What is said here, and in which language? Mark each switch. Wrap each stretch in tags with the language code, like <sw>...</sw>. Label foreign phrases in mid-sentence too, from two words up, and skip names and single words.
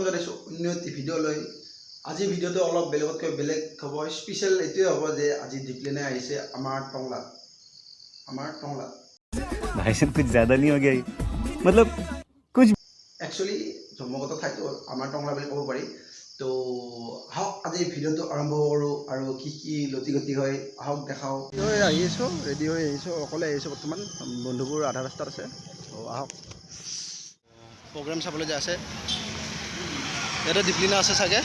<as>আছোঁ অন্য এটি ভিডিঅ' লৈ। আজিৰ ভিডিঅ'টো অলপ বেলেগতকৈ বেলেগ হ'ব। স্পেচিয়েল এইটোৱে হ'ব যে আজি দীপলিনাই আহিছে আমাৰ টংলাত।</as> <hi>भाई साहब कुछ ज़्यादा नहीं हो गया ये? मतलब कुछ</hi> <as>একচুৱেলি জন্মগত ঠাইটো আমাৰ টংলা বুলি ক'ব পাৰি। তো আহক আজি ভিডিঅ'টো আৰম্ভ কৰোঁ আৰু কি লতি গতি হয় আহক দেখাওঁ। আহি আছোঁ, ৰেডি হৈ আহিছোঁ, অকলে আহিছোঁ বৰ্তমান। বন্ধুবোৰ আধা ৰাস্তাত আছে। তো আহক প্ৰগ্ৰেম চাবলৈ যে আছে ইয়াতে দীপলিনা আছে চাগে।</as>